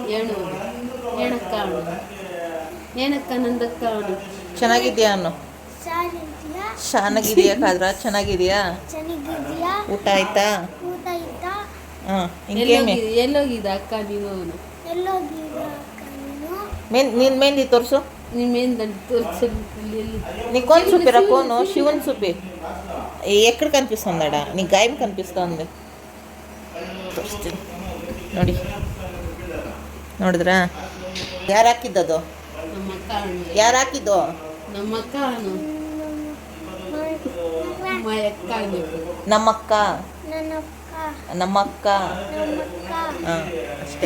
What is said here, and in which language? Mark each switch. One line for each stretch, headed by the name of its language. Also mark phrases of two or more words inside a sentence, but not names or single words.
Kannada: ಚೆನ್ನಾಗಿದ್ಯಾ ಅನ್ನು? ಚೆನ್ನಾಗಿದೆಯಾ ಕಾದ್ರ? ಚೆನ್ನಾಗಿದೆಯಾ? ಊಟ ಆಯ್ತಾ? ಹಾಂ. ಎಲ್ಲೋಗಿದ್ದ ಅಕ್ಕ ನೀನು? ನೀನು ಮೆಹಂದಿ ತೋರಿಸು.
Telugu: నీకు చూపిరా ఫోను? శివుని చూపి. ఎక్కడ కనిపిస్తుందాడా? నీ గాయం కనిపిస్తుంది.
Kannada: ತೋರಿಸ್ತೀನಿ ನೋಡಿ. ನೋಡಿದ್ರಾ? ಯಾರು ಹಾಕಿದ್ದದು? ಯಾರು ಹಾಕಿದ್ದು? ನಮ್ಮಕ್ಕ. ಹಾಂ, ಅಷ್ಟೇ.